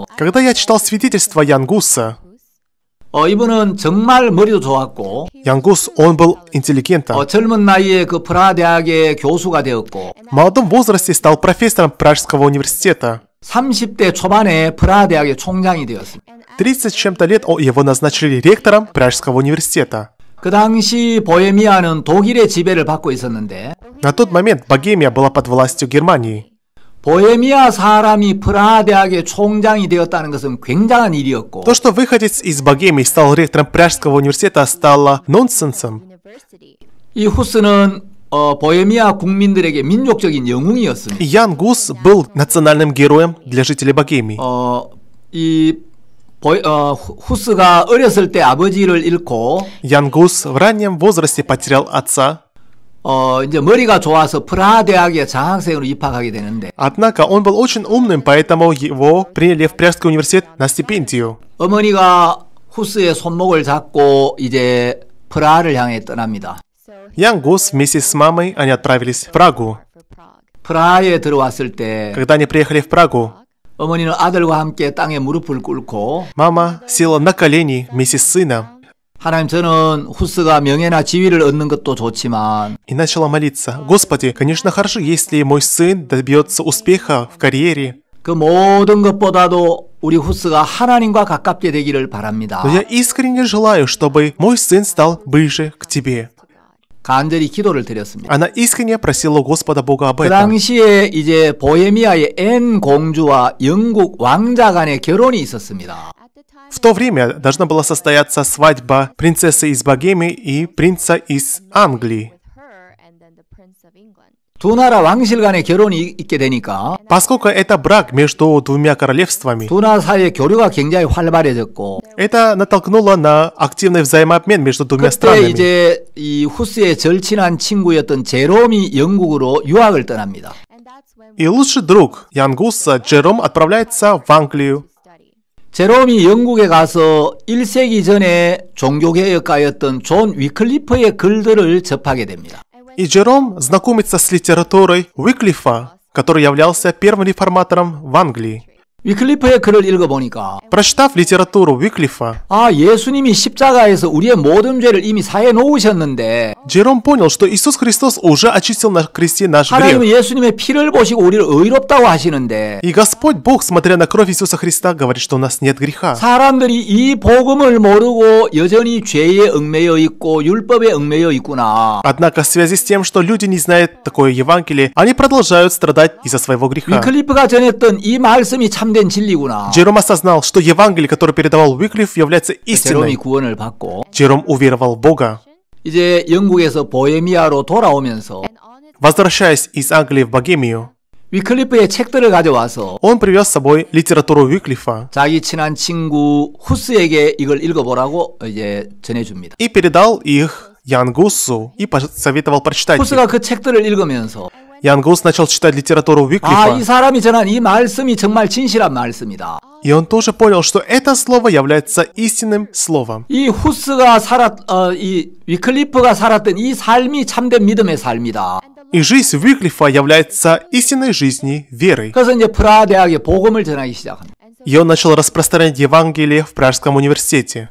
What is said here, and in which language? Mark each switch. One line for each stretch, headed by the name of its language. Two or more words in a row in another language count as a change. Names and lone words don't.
Russian: Когда я читал свидетельство Ян Гуса,
Korean: 이분은 정말 머리도 좋았고
Russian: Ян Гус, он был интеллигентом.
Korean: 젊은 나이에 그 프라하 대학의 교수가 되었고
Russian: В молодом возрасте стал профессором Пражского университета.
Korean: 30대 초반에 프라하 대학의 총장이 되었습니다.
Russian: 30 с чем-то лет его назначили ректором Пражского университета.
Korean: 그 당시 보헤미아는 독일의 지배를 받고 있었는데
Russian: На тот момент Богемия была под властью Германии.
Korean: 보헤미아 사람이 프라하 대학의 총장이 되었다는 것은 굉장한 일이었고
Russian: То, что выходец из Богемии стал ректором Пражского университета, стало нонсенсом.
Korean: 이 후스는 보헤미아 국민들에게 민족적인 영웅이었습니다.
Russian: И Ян Гус был национальным героем для жителей Богемии.
Korean: 후스가 어렸을 때 아버지를 잃고
Russian: Ян Гус в раннем возрасте потерял отца.
Korean: 이제 머리가 좋아서 프라하 대학에 장학생으로 입학하게 되는데
Russian: Однако он был очень умным, поэтому его приняли в Пражский университет на стипендию.
Korean: 어머니가 후스의 손목을 잡고 이제 프라하를 향해 떠납니다.
Russian: Ян Гус вместе с мамой они отправились в Прагу.
Korean: 프라하에 들어왔을 때
Russian: Когда они приехали в Прагу,
Korean: 어머니는 아들과 함께 땅에 무릎을 꿇고
Russian: мама села на колени вместе с сыном
Korean: 하나님, 저는 후스가 명예나 지위를 얻는 것도 좋지만
Russian: и начала молиться. Господи, конечно, хорошо, если мой сын добьется успеха в карьере,
Korean: 그 모든 것보다도 우리 후스가 하나님과 가깝게 되기를 바랍니다.
Russian: но я искренне желаю, чтобы мой сын стал ближе к Тебе.
Korean: 간절히 기도를 드렸습니다.
Russian: Она искренне просила у Господа Бога об
Korean: 그
Russian: этом.
Korean: 당시에 이제 보헤미아의 앤 공주와 영국 왕자 간의 결혼이 있었습니다.
Russian: В то время должна была состояться свадьба принцессы из Богемии и принца из Англии.
Korean: 두 나라 왕실 간의 결혼이 있게 되니까
Russian: Поскольку это брак между двумя королевствами,
Korean: 두 나라 사이의 교류가 굉장히 활발해졌고
Russian: это натолкнуло на активный взаимообмен между двумя
Korean: 그때
Russian: странами.
Korean: 이제 이 후스의 절친한 친구였던 제롬이 영국으로 유학을 떠납니다.
Russian: И лучший друг Ян Гуса, Джером, отправляется в Англию.
Korean: 제롬이 영국에 가서 1세기 전에 종교개혁가였던 존 위클리프의 글들을 접하게 됩니다.
Russian: И Джером знакомится с литературой Уиклифа, который являлся первым реформатором в Англии.
Korean: 위클리프의 글을 읽어보니까
Russian: Прочитав литературу Уиклифа,
Korean: 예수님이 십자가에서 우리의 모든 죄를 이미 사해 놓으셨는데
Russian: Джером понял, что Иисус Христос уже очистил на кресте наш
Korean: 하나님은
Russian: грех.
Korean: 예수님의 피를 보시고 우리를 의롭다고 하시는데
Russian: И Господь Бог, смотря на кровь Иисуса Христа, говорит, что у нас нет греха.
Korean: 사람들이 이 복음을 모르고 여전히 죄에 얽매여 있고 율법에 얽매여 있구나.
Russian: Однако в связи с тем, что люди не знают такое Евангелие, они продолжают страдать из-за своего греха.
Korean: 위클리프가 전했던 이 말씀이 참된 진리구나.
Russian: Джером осознал, что Евангелие, которое передавал Уиклиф, является
Korean: 제롬이
Russian: истиной.
Korean: 구원을 받고
Russian: Джером уверовал в Бога.
Korean: 이제 영국에서 보헤미아로 돌아오면서
Russian: Возвращаясь из Англии в Богемию,
Korean: 위클리프의 책들을 가져와서
Russian: он привез с собой литературу Уиклифа
Korean: 자기 친한 친구 후스에게 이걸 읽어보라고 이제 전해줍니다.
Russian: и передал их Ян Гусу и посоветовал прочитать их.
Korean: 후스가 그 책들을 읽으면서
Russian: Ян Гус начал читать литературу
Korean: 이
Russian: Уиклифа,
Korean: 사람이 전한 이 말씀이 정말 진실한 말씀이다.
Russian: и он тоже понял, что это слово является истинным словом.
Korean: 이 이 위클리프가 살았던 이 삶이 참된 믿음의 삶이다.
Russian: И жизнь Уиклифа является истинной жизнью веры.
Korean: 그래서 이제 프라하 대학에 복음을 전하기 시작합니다.
Russian: и он начал распространять Евангелие в Пражском университете.